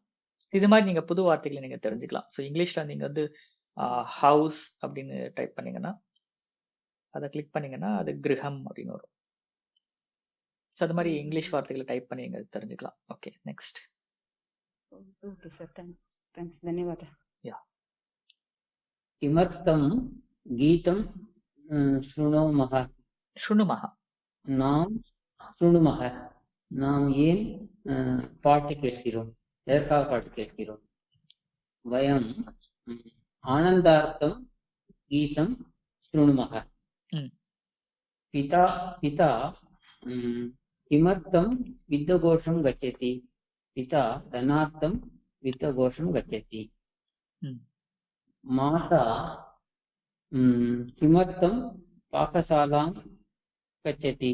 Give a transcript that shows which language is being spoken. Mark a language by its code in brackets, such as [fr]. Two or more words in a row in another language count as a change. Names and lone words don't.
[ta] இது மாதிரி நீங்க புது வார்த்தைகளை நீங்க தெரிஞ்சுக்கலாம். ஸோ இங்கிலீஷ்ல நீங்க வந்து ஹவுஸ் அப்படின்னு டைப் பண்ணீங்கன்னா அதை கிளிக் பண்ணீங்கன்னா அது கிரகம் அப்படின்னு வரும். ஸோ அது மாதிரி இங்கிலீஷ் வார்த்தைகளை டைப் பண்ணி நீங்க தெரிஞ்சுக்கலாம். [en] Okay, next. Okay sir, thanks, தன்யவாத. [sa] किमर्थं गीतं शृणुमः? [ta] நாம் शृणुमः. நாம் ஏன் பாட்டு கேட்கிறோம்? எதற்காக பாட்டு கேட்கிறோம்? [sa] वयम् आनन्दार्थं गीतं शृणुमः. पिता किमर्थं वित्तकोशं गच्छति? पिता धनार्थं वित्तकोशं गच्छति। ம். माता किमर्थं पाकशालां गच्छति?